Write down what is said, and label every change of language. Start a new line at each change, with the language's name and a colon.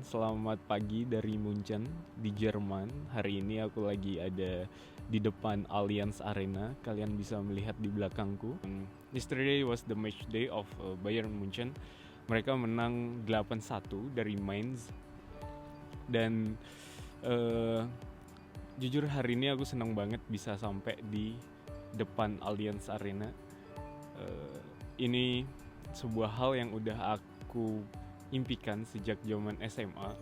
Indonesian: Selamat pagi dari Munchen di Jerman. Hari ini aku lagi ada di depan Allianz Arena. Kalian bisa melihat di belakangku.
English: Yesterday was the match day of Bayern Munchen.
Indonesian: Mereka menang 8-1 dari Mainz. Dan uh, jujur hari ini aku senang banget bisa sampai di depan Allianz Arena. Ini sebuah hal yang udah aku impikan sejak zaman SMA.